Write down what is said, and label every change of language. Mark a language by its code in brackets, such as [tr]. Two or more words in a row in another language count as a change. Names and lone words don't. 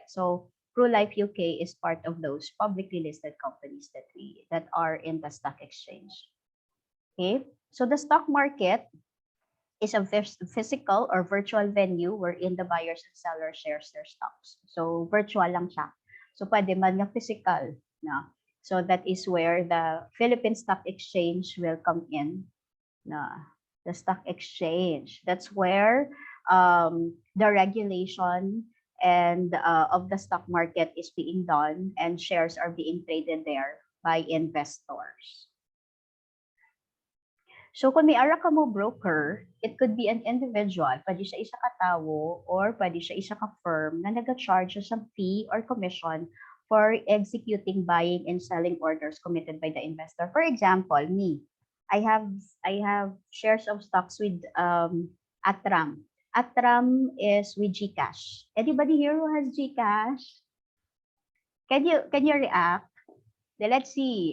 [en] So ProLife UK is part of those publicly listed companies that are in the stock exchange. Okay, so the stock market is a physical or virtual venue wherein the buyers and sellers shares their stocks. [hil] So virtual lang siya. So pwede man nga physical na. [en] So that is where the Philippine Stock Exchange will come in na. The stock exchange. That's where the regulation and of the stock market is being done and shares are being traded there by investors. So [hil] kung may ara ka mo [en] broker, it could be an individual, [hil] pwede siya isa ka tawo or pwede siya isa ka firm na nag-charge sa [en] fee or commission for executing buying and selling orders committed by the investor. For example, me, I have shares of stocks with Atram. Atram is with GCash. Anybody here who has GCash? Can you react? Let's see.